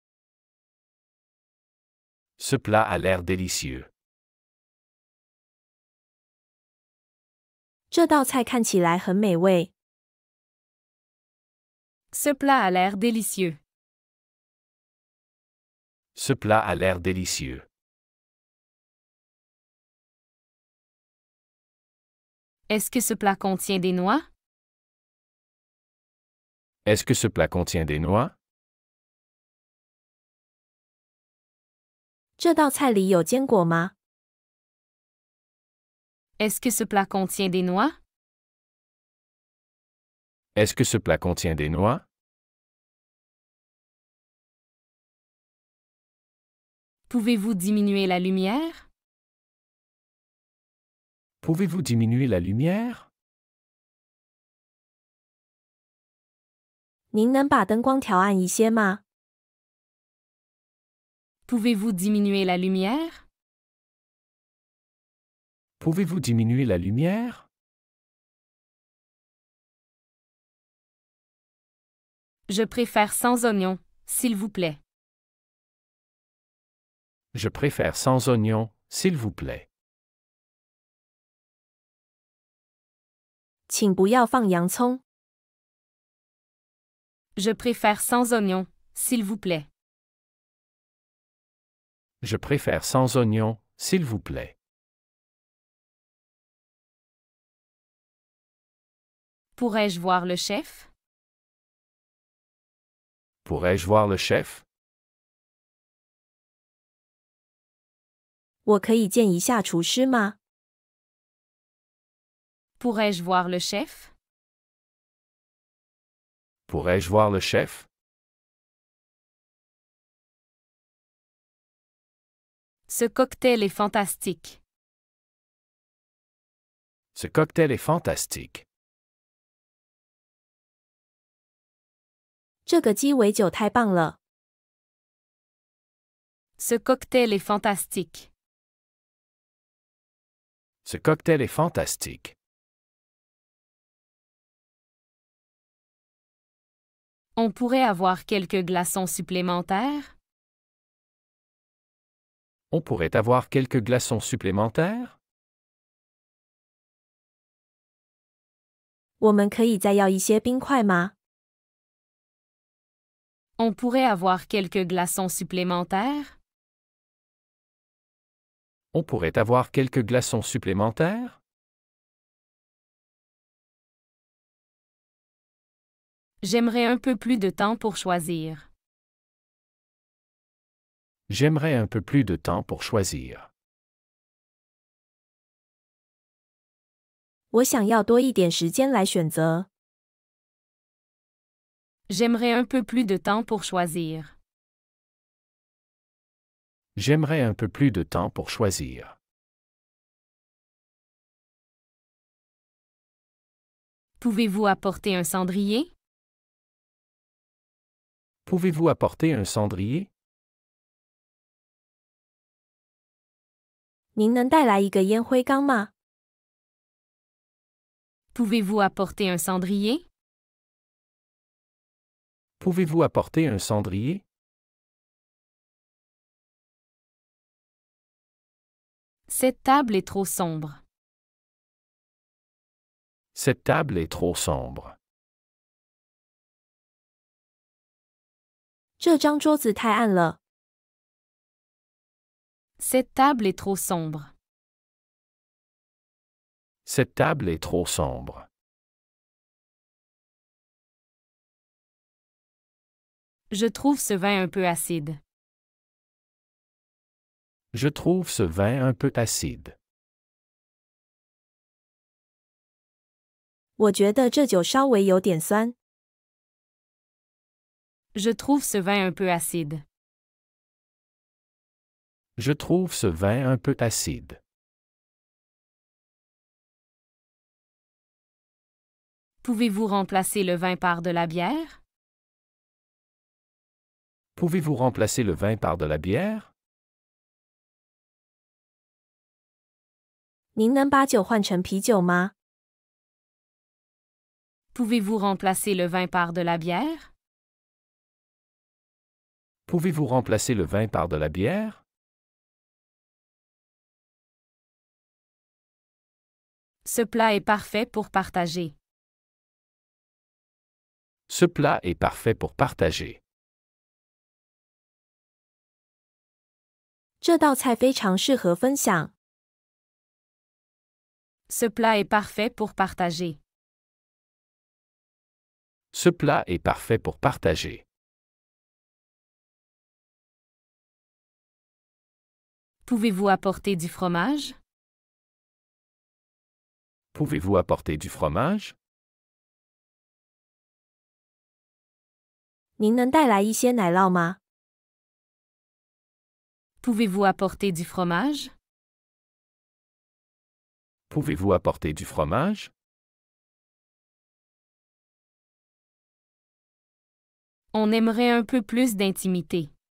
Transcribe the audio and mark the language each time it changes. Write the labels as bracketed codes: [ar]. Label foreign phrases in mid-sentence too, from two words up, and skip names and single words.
[fr] Ce plat a l'air délicieux. [zh] 这道菜看起来很美味。 [fr] Ce plat a l'air délicieux. Ce plat a l'air délicieux. Est-ce que ce plat contient des noix? Est-ce que ce plat contient des noix? [zh] 这道菜里有坚果吗？ [fr] Est-ce que ce plat contient des noix? Est-ce que ce plat contient des noix? Pouvez-vous diminuer la lumière? Pouvez-vous diminuer la lumière? [zh] 您能把灯光调暗一些吗？ [fr] Pouvez-vous diminuer la lumière? Pouvez-vous diminuer la lumière? Je préfère sans oignon, s'il vous plaît. Je préfère sans oignon, s'il vous plaît. [zh] 请不要放洋葱。 [fr] Je préfère sans oignon, s'il vous plaît. Je préfère sans oignon, s'il vous plaît. Pourrais-je voir le chef? Pourrais-je voir le chef? [zh] 我可以见一下厨师吗？ [fr] Pourrais-je voir le chef? Pourrais-je voir le chef? Ce cocktail est fantastique. Ce cocktail est fantastique. [zh] 这个鸡尾酒太棒了。 [fr] Ce cocktail est fantastique. Ce cocktail est fantastique. On pourrait avoir quelques glaçons supplémentaires? On pourrait avoir quelques glaçons supplémentaires? [zh] 我们可以再要一些冰块吗？ [fr] On pourrait avoir quelques glaçons supplémentaires? On pourrait avoir quelques glaçons supplémentaires? J'aimerais un peu plus de temps pour choisir. J'aimerais un peu plus de temps pour choisir. [zh] 我想要多一点时间来选择。 [fr] J'aimerais un peu plus de temps pour choisir. J'aimerais un peu plus de temps pour choisir. Pouvez-vous apporter un cendrier? Pouvez-vous apporter un cendrier? [zh] 您能带来一个烟灰缸吗？ [fr] Pouvez-vous apporter un cendrier? Pouvez-vous apporter un cendrier? Cette table est trop sombre. Cette table est trop sombre. [zh] 这张桌子太暗了。 [fr] Cette table est trop sombre. Cette table est trop sombre. Je trouve ce vin un peu acide. Je trouve ce vin un peu acide. [zh] 我觉得这酒稍微有点酸。 [fr] Je trouve ce vin un peu acide. Je trouve ce vin un peu acide. Pouvez-vous remplacer le vin par de la bière? Pouvez-vous remplacer le vin par de la bière? [zh] 您能把酒换成啤酒吗？ [fr] Pouvez-vous remplacer le vin par de la bière? Pouvez-vous remplacer le vin par de la bière? Ce plat est parfait pour partager. Ce plat est parfait pour partager. [zh] 这道菜非常适合分享。 [fr] Ce plat est parfait pour partager. Ce plat est parfait pour partager. Pouvez-vous apporter du fromage? Pouvez-vous apporter du fromage? [zh] 您能带来一些奶酪吗？ [fr] Pouvez-vous apporter du fromage? Pouvez-vous apporter du fromage? On aimerait un peu plus d'intimité.